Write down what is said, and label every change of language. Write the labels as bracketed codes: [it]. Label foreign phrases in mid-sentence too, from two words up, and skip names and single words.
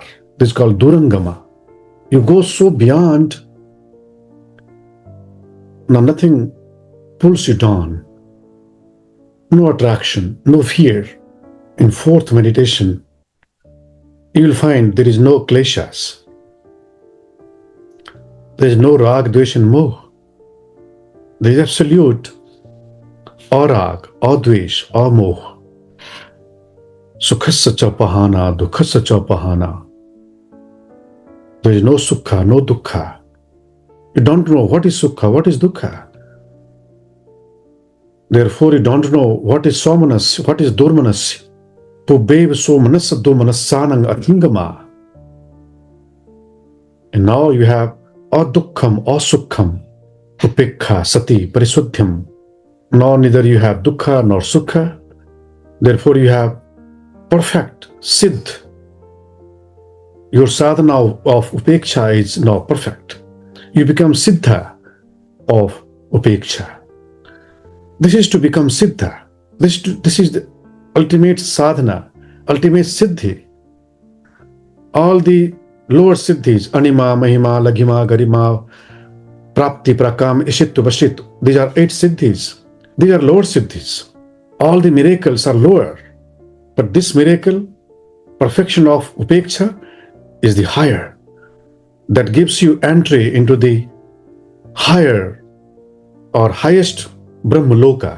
[en] This is called durangama. You go so beyond, now nothing pulls you down. No attraction, no fear. In fourth meditation, you will find there is no kleshas. There is no [sa] rag, dvesh [en] and moh. There is absolute [sa] arag, advesh, amoh. [pi] Sukhasya cha pahana, dukhasya cha pahana. [en] There is no sukha, no dukkha. You don't know what is sukha, what is dukkha. Therefore, you don't know what is somanas, what is durmanas. [pi] Pubev somanasa durmanasanang athingama. [en] And now you have [pi] adukkam, asukham, upekha, sati, parisudhyam. [en] Now neither you have dukkha nor sukha. Therefore, you have perfect siddh. Your sadhana of upeksha is now perfect. You become siddha of upeksha. This is to become siddha. This is the ultimate sadhana, ultimate siddhi. All the lower siddhis, anima, [sa] mahima, laghima, garima, prapti, prakam, ishittu, vashittu, [en] these are 8 siddhis. These are lower siddhis. All the miracles are lower. But this miracle, perfection of upeksha, is the higher. That gives you entry into the higher or highest Brahmaloka.